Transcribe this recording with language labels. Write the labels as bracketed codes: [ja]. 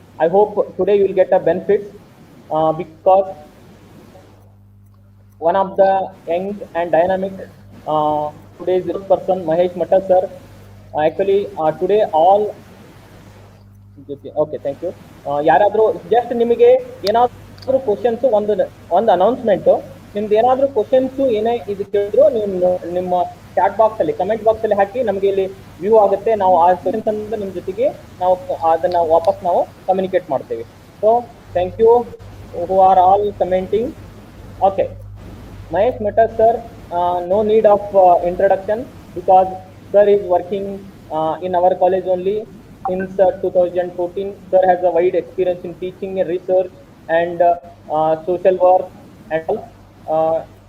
[en] I hope today you will get a benefits because one of the young and dynamic today's person, Mahesh Mehta sir. Actually today all okay, thank you. [kn] ಯಾರಾದರೂ just ನಿಮಗೆ ಏನಾದರೂ questions ಒಂದು announcement, ನಿಮ್ದು ಏನಾದರೂ questions ಏನೇ ಇದು ಕೇಳಿದ್ರು ನೀವು ನಿಮ್ಮ ಚಾಟ್ ಬಾಕ್ಸಲ್ಲಿ ಕಮೆಂಟ್ ಬಾಕ್ಸಲ್ಲಿ ಹಾಕಿ, ನಮಗೆ ಇಲ್ಲಿ ವ್ಯೂ ಆಗುತ್ತೆ. ನಾವು ಆ ಕ್ವಶನ್ಸ್ ಅಂತ ನಿಮ್ಮ ಜೊತೆಗೆ ನಾವು ಅದನ್ನು ವಾಪಸ್ ನಾವು ಕಮ್ಯುನಿಕೇಟ್ ಮಾಡ್ತೇವೆ. [en] So thank you who are all commenting. Okay, Mahesh Mehta sir, no need of introduction because sir is working in our college only since 2014. Sir has a wide experience in teaching and research and social work and all.